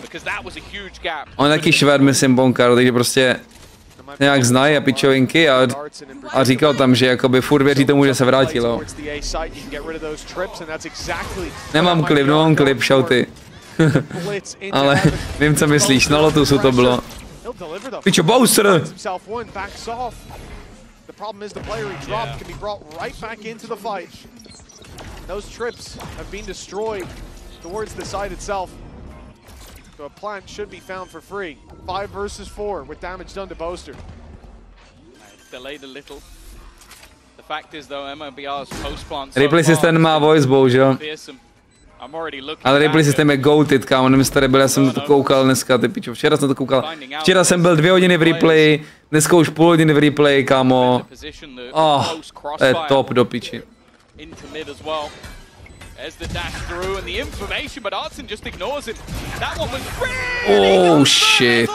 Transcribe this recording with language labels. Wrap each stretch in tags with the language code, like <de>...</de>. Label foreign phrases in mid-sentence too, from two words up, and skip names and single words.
<cs>On je taky Švéd, myslím, Bonkar, takže prostě nějak znají a pičovinky a říkal tam, že jakoby furt věří tomu, že se vrátil. Nemám klip, shouty. Ale vím, co myslíš, na Lotusu to bylo. Pičo, Boaster!</cs> <en>The problem is the player he dropped can be brought right back into the fight. Those trips have been destroyed towards the site itself. So a plant should be found for free. 5 versus 4 with damage done to Boaster. Delayed a little. The fact is though, MIBR's post plant.</en> <cs>Replay systém má voice, bohužel. Ale replay systém je goated, kámo, nevím, jestli tady byl, já jsem to koukal dneska, ty pičo, včera jsem to koukal. Včera jsem byl 2 hodiny v replay, dneska už půl hodiny v replay, kámo. To je top do piči.</cs> <en>Oh shit.</en>